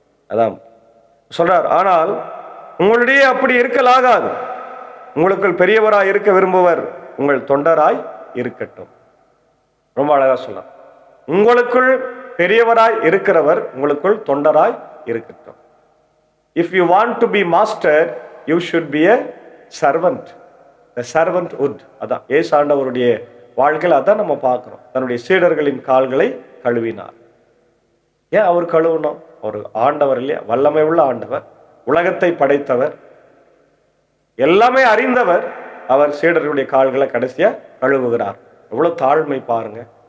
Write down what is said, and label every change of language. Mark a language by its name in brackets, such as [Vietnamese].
[Tamil] அதான் சொல்றார். ஆனால் உங்களிடையே அப்படி இருக்கலாகாது. உங்களுக்குள் பெரியவராய் இருக்க விரும்புவர் உங்கள் தொண்டராய் இருக்கட்டும். ரொம்ப அழகா சொல்றார். உங்களுக்குள் பெரியவராய் இருக்கிறவர் உங்களுக்குள் தொண்டராய் இருக்கட்டும். [English] If you want to be master, you should be a servant. The servanthood. [Tamil] அதான் இயேசு ஆண்டவருடைய வாழ்க்கையில் அதான் நம்ம பார்க்கிறோம். தன்னுடைய சீடர்களின் கால்களை கழுவினார். ஏன் அவர் கழுவணும்? ஒரு ஆண்டவர் இல்லையா? வல்லமை உள்ள ஆண்டவர், உலகத்தை படைத்தவர், எல்லாமே அறிந்தவர். அவர் சீடர்களுடைய கால்களை கடைசியா கழுவுகிறார். எவ்வளவு தாழ்மை பாருங்க.